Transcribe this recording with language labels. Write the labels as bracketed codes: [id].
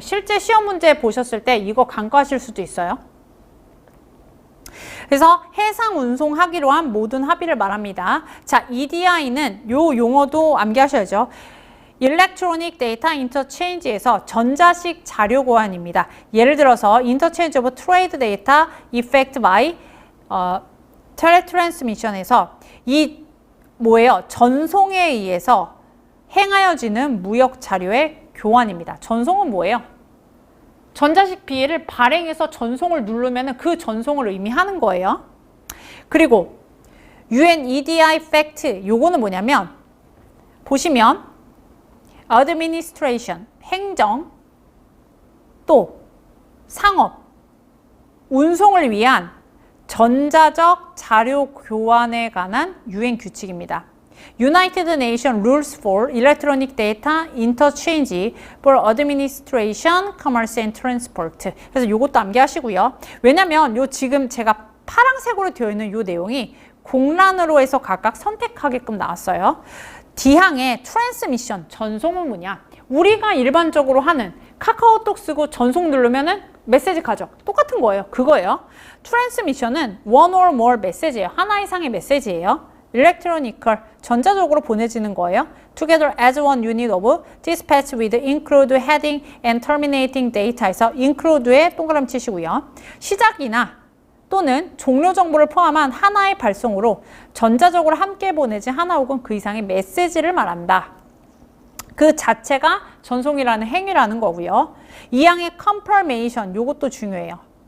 [ko] 실제 시험 문제 보셨을 때 이거 간과하실 수도 있어요. 그래서 해상 운송하기로 한 모든 합의를 말합니다. 자, EDI는 요 용어도 암기하셔야죠. [en] Electronic Data Interchange [ko] 에서 전자식 자료 교환입니다. 예를 들어서 [en] Interchange of Trade Data Effect by Teletransmission에서 [ko] 이 뭐예요? 전송에 의해서 행하여지는 무역 자료의 교환입니다. 전송은 뭐예요? 전자식 비회를 발행해서 전송을 누르면 그 전송을 의미하는 거예요. 그리고 UN EDI Fact, 요거는 뭐냐면 보시면 Administration, 행정, 또 상업, 운송을 위한 전자적 자료 교환에 관한 유엔 규칙입니다. [en] United Nations Rules for Electronic Data Interchange for Administration, Commerce and Transport. [ko] 그래서 이것도 암기하시고요. 왜냐면 요 지금 제가 파란색으로 되어 있는 요 내용이 공란으로 해서 각각 선택하게끔 나왔어요. D항의 트랜스미션, 전송은 뭐냐? 우리가 일반적으로 하는 카카오톡 쓰고 전송 누르면은 메시지 가죠. 똑같은 거예요. 그거예요. 트랜스미션은 [en] one or more [ko] 메시지예요. 하나 이상의 메시지예요. electronical, 전자적으로 보내지는 거예요. [en] Together as one unit of dispatch with include heading and terminating data에서 include에 [ko] 동그라미 치시고요. 시작이나 또는 종료 정보를 포함한 하나의 발송으로 전자적으로 함께 보내지 하나 혹은 그 이상의 메시지를 말한다. 그 자체가 전송이라는 행위라는 거고요. 이 항의 confirmation, 요것도 중요해요.